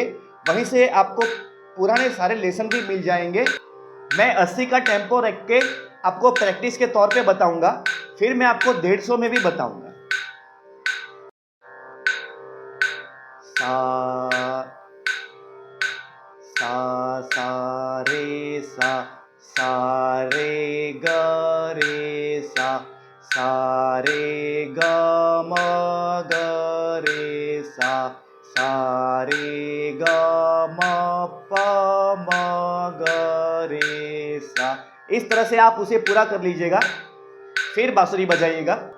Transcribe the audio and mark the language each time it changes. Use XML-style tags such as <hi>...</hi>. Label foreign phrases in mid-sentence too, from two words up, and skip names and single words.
<hi>वहीं से आपको पुराने सारे लेसन भी मिल जाएंगे। मैं 80 का टेम्पो रख के आपको प्रैक्टिस के तौर पे बताऊंगा, फिर मैं आपको 150 में भी बताऊंगा। सा सा सा रे सा, सा रे ग रे सा रे ग म ग रे सा रे ग म प म ग रे सा। इस तरह से आप उसे पूरा कर लीजिएगा, फिर बांसुरी बजाइएगा।</hi>